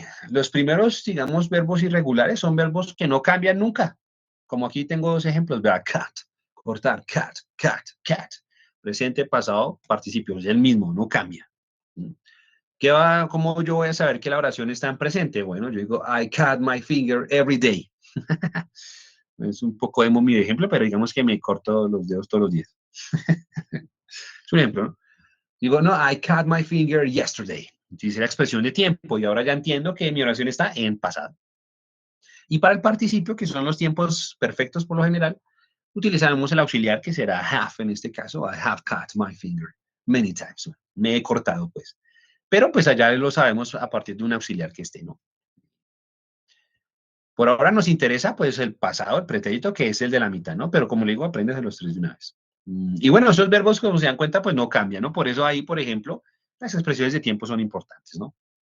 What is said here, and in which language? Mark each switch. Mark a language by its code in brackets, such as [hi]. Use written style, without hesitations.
[es] Los primeros, digamos, verbos irregulares son verbos que no cambian nunca. Como aquí tengo dos ejemplos, vea, cat, cortar, cat, cat, cat. Presente, pasado, participio, es el mismo, no cambia. ¿Cómo yo voy a saber que la oración está en presente? [en] Bueno, yo digo, I cut my finger every day. [es] Es un poco emo mi ejemplo, pero digamos que me corto los dedos todos los días. Es un ejemplo, ¿no? Digo, no, [en] I cut my finger yesterday. [es] Dice la expresión de tiempo y ahora ya entiendo que mi oración está en pasado. Y para el participio, que son los tiempos perfectos por lo general, utilizaremos el auxiliar que será have en este caso. [en] I have cut my finger many times. [es] Me he cortado, pues. Pero pues allá lo sabemos a partir de un auxiliar que esté, ¿no? Por ahora nos interesa pues el pasado, el pretérito, que es el de la mitad, ¿no? Pero como le digo, aprendes a los tres de una vez. Y bueno, esos verbos, como se dan cuenta, pues no cambian, ¿no? Por eso ahí, por ejemplo, las expresiones de tiempo son importantes, ¿no?